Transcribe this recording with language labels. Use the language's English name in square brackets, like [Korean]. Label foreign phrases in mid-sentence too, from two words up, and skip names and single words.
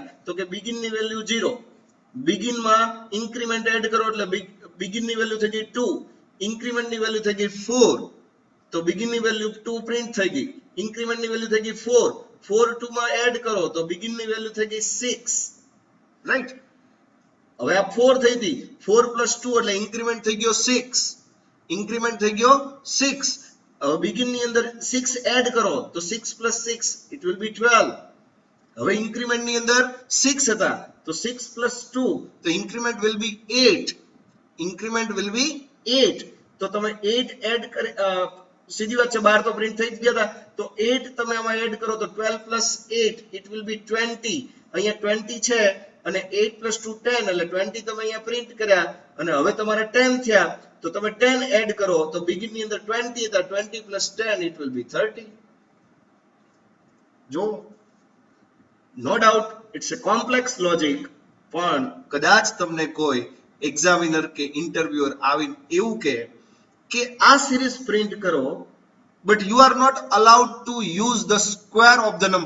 [Gujarati] તો કે બિગિન ની વેલ્યુ 0, બિગિન માં ઇન્ક્રીમેન્ટ એડ કરો એટલે બિગિન ની વેલ્યુ થઈ ગઈ 2, ઇન્ક્રીમેન્ટ ની વેલ્યુ થઈ ગઈ 4, તો બિગિન ની વેલ્યુ 2 પ્રિન્ટ થઈ ગઈ, ઇન્ક્રીમેન્ટ ની વેલ્યુ થઈ ગઈ 4, 4 2 માં એડ કરો તો બિગિન ની વેલ્યુ થઈ ગઈ 6, રાઈટ? હવે આ 4 થઈ હતી, 4 plus 2 એટલે ઇન્ક્રીમેન્ટ થઈ ગયો 6, ઇન્ક્રીમેન્ટ થઈ ગયો 6. હવે બિગિન ની અંદર 6 એડ કરો તો 6 plus 6 [English] it will be [Gujarati] 12. હવે ઇન્ક્રીમેન્ટ ની અંદર 6 હતા, તો 6 plus 2, તો ઇન્ક્રીમેન્ટ [English] will be [Gujarati] 8, ઇન્ક્રીમેન્ટ [English] will be [Gujarati] 8. તો તમે 8 એડ કરી, સીધી વાત છે, 12 તો પ્રિન્ટ થઈ જ ગયા હતા, તો 8 તમે આમાં એડ કરો તો 12 plus 8 [English] it will be [Gujarati] 20. અહીંયા 20 છે અને 8 plus 2 10, એટલે 20 તમે અહીંયા પ્રિન્ટ કર્યા અને હવે તમારે 10 થયા, તો તમે 10 એડ કરો તો બિગિન ની અંદર 20 હતા, 20 plus 10 [English] it will be [Gujarati] 30. જો [English] no doubt it's a complex logic, [Gujarati] પણ કદાચ તમને કોઈ એક્ઝામિનર કે ઇન્ટરવ્યુઅર આવીને એવું કે આ સિરીઝ પ્રિન્ટ કરો, [English] but you are not allowed to use the square of the number.